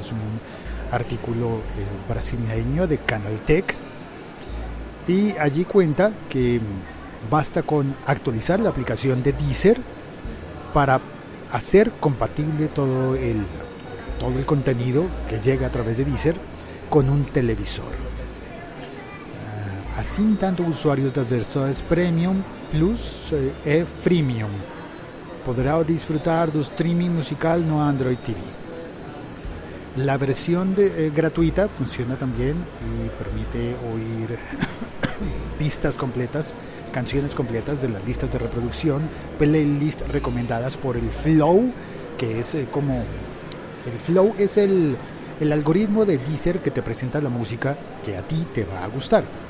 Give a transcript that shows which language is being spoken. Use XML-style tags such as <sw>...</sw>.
<es>Es un artículo brasileño de Canaltech, y allí cuenta que basta con actualizar la aplicación de Deezer para hacer compatible todo el contenido que llega a través de Deezer con un televisor.</es> <pt>Assim, tanto usuários das versões Premium, Plus e Freemium poderão desfrutar do streaming musical no Android TV.</pt> <es>La versión gratuita funciona también y permite oír pistas completas, canciones completas de las listas de reproducción, playlists recomendadas por el Flow, que es el Flow es el algoritmo de Deezer que te presenta la música que a ti te va a gustar.</es>